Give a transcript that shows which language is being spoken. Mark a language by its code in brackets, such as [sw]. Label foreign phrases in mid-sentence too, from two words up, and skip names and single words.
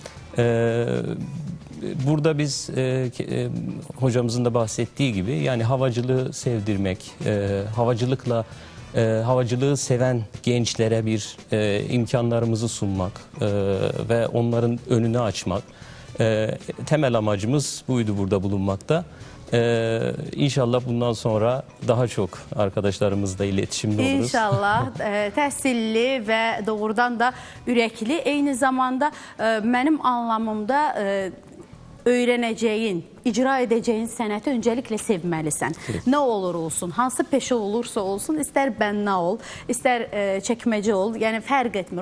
[tr] Burada biz hocamızın da bahsettiği gibi yani havacılığı sevdirmek, havacılığı seven gençlere bir imkanlarımızı sunmak ve onların önünü açmak. Temel amacımız buydu burada bulunmakta. İnşallah bundan sonra daha çok arkadaşlarımızla iletişimde oluruz. [az] İnşallah təhsilli və doğrudan da ürəkli, eyni zamanda mənim anlamımda öyrənəcəyin, icra edəcəyin sənəti öncəliklə sevməlisən. Nə olur olsun, hansı peşə olursa olsun, istər bənna ol, istər çəkməcə ol, yəni fərq etmir.